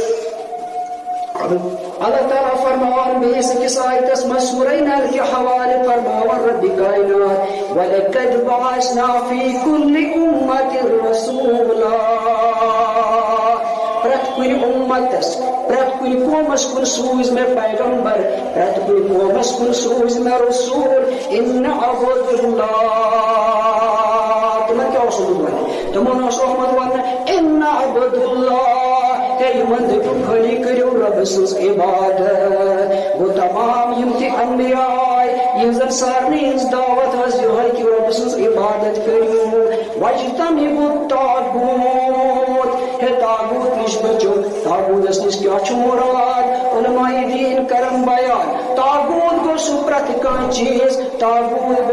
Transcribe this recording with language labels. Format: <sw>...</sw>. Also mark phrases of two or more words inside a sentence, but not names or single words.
<ks>اللہ تعالیٰ فرماوان بیٚیِس أکِس آیتس منٛز سورہ نحل کہِ حوالہٕ فرماوان رۄبہِ کائنات</ks> <ar>وَلَقَدْ بَعَثْنَا فِی کُلِّ أُمَّةٍ رَسُولًا</ar> <ks>پرٛٮ۪تھ کُنہِ اُمتس پرٛٮ۪تھ کُنہِ قومس کُن سوٗز مےٚ پیغمبر پرٛٮ۪تھ کُنہِ قومس کُن سوٗز مےٚ رسوٗل</ks> <ar>اِنَّ عَبُدُ اللَّهِ</ar> <ks>تِمن کیٛاہ اوس وَنُن تِمن اوس آمُت وننہٕ</ks> <ar>اِنَّ عَبُدُ اللَّهِ</ar> <ks>ہے یِمن دٔپِو خٲلی کٔرِو رۄبہٕ سٕنٛز عبادت گوٚو تمام یِم تہِ انبیا آے یِہنٛزن سارنٕے ہٕنٛز دعوت ٲس یِہوے کہِ رۄبہٕ سٕنٛز عبادت کٔرِو</ks> <ar>وَاجْتَنِبُوا الطاغوٗت</ar> <ks>ہے تاغوٗت نِش بٔچِو تاغوٗتس نِش کیٛاہ چھُ مُراد علماء دیٖن کرن بیان تاغوٗت گوٚو سُہ پرٛٮ۪تھ کانٛہہ چیٖز تاغوٗت گوٚو</ks>